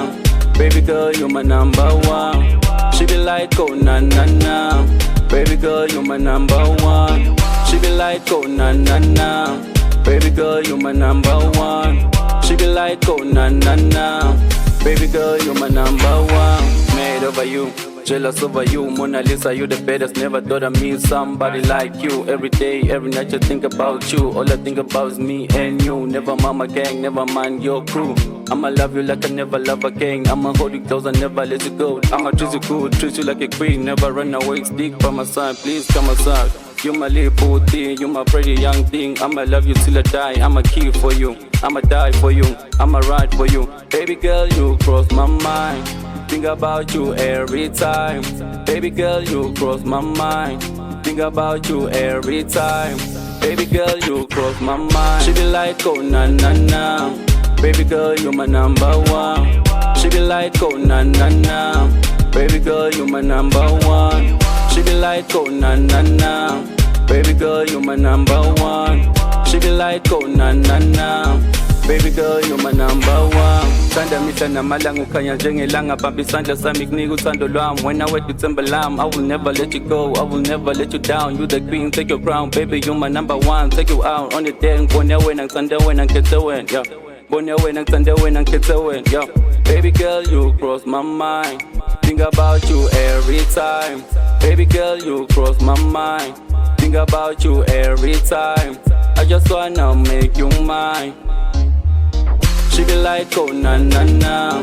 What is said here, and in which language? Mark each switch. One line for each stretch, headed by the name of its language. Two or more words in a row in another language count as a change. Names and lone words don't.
English: Baby girl, you my number one. She be like, oh na na na. Baby girl, you my number one. She be like, oh na na na. Baby girl, you my number one. She be like, oh na na na. Baby girl, you my number one. Made over you, jealous over you. Mona Lisa, you the baddest. Never thought I'd meet somebody like you. Every day, every night, just think about you. All I think about is me and you. Never mind my gang, never mind your crew. I'ma love you like I never love again. I'ma hold you close, I never let you go. I'ma treat you good, treat you like a queen. Never run away, stick by my side. Please come aside. You my little booty, you my pretty young thing. I'ma love you till I die. I'ma kill for you, I'ma die for you, I'ma ride for you. Baby girl, you cross my mind. Think about you every time. Baby girl, you cross my mind. Think about you every time. Baby girl, you cross my mind. She be like, oh na na na. Baby girl, you my number one. She be like, oh na na na. Baby girl, you my number one. She be like, oh na na na. Baby girl, you my number one. She be like, oh na na na. Baby girl, you my number one.
Zulu: Sanda mihla namalanga ukhanya njengelanga. Bamba isandla sami kunika uthando lwami. Wena wedwa ithemba lami.
English: I will never let you go, I will never let you down. You the queen, take your crown. Baby, you my number one. Take you out on the day.
Zulu: Ngibone wena, ngithande wena, ngikhethe wena, yeah. Ngibone wena, ngithande wena, ngikhethe wena,
English: yeah. Baby girl, you cross my mind. Think about you every time. Baby girl, you cross my mind. Think about you every time. I just wanna make you mine. She be like, oh na na na.